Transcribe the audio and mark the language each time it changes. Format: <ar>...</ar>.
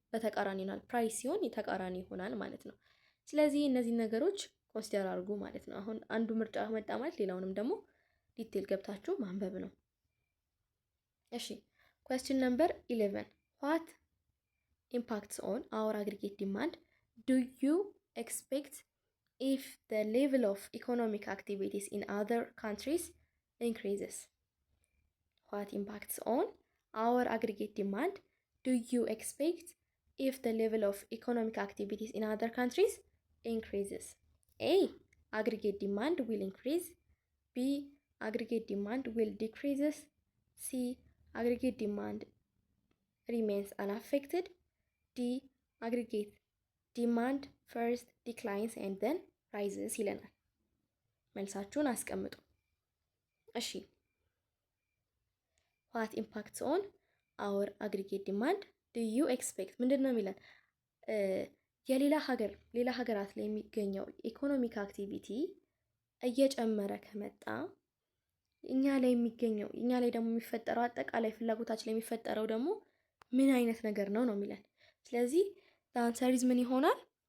<am>በተቃራኒ ይሆናል። ፕራይስ ሲሆን የተቃራኒ ይሆናል ማለት ነው። ስለዚህ እነዚህ ነገሮች ኮንሲደር አድርጉ ማለት ነው። አሁን አንዱ ምርጫ መጣ ማለት ሌላውንም ደግሞ ዲቴል ገብታችሁ ማንበብ ነው። እሺ</am> <en>question number 11 what impacts on our aggregate demand do you expect if the level of economic activities in other countries increases? What impacts on our aggregate demand do you expect if the level of economic activities in other countries increases? A. Aggregate demand will increase. B. Aggregate demand will decreases. C. Aggregate demand remains unaffected. D. Aggregate demand first declines and then rises</en> <am>ይለናል። መልሳችሁን አስቀምጡ። እሺ</am> <en>what impacts on our aggregate demand do you expect</en> <am>ምንድን ነው የሚለን? የሌላ ሀገራት ላይ የሚገኘው ኢኮኖሚክ አክቲቪቲ እየጨመረ ከመጣ እኛ ላይ ደግሞ የሚፈጠረው አጠቃላይ ፍላጎታችን ላይ የሚፈጠረው ደግሞ ምን አይነት ነገር ነው የሚለን። ስለዚህ</am> <en>አንሰር ኢዝ</en> <am>ምን ይሆናል?</am>